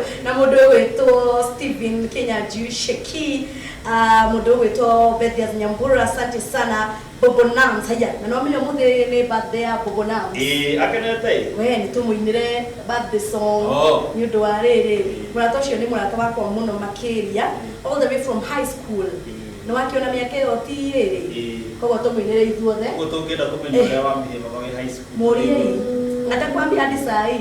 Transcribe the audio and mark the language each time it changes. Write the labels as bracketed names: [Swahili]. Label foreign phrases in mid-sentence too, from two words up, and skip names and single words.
[Kikuyu] Na mundu wetu Stephen Kenya Sheki, mundu wetu Bethias Nyambura, [Swahili] asante sana. [Kikuyu] Bobo Nams, haya, na nomino muthe ni birthday ya Bobo Nams. Akenete. We ni tumuinire [English] birthday song. [Kikuyu] Ni undu wa riri. Murata ucio ni murata wakwa muno makiria, [English] all the way from high school. [Kikuyu] No wakiona miaka iyo ti riri. Koguo tumuinire ithuothe. Koguo tungenda kumenya uria wa mbihe baba we [English] high school. [Kikuyu] Murie. [Swahili] Atakwambia hadi saa hii.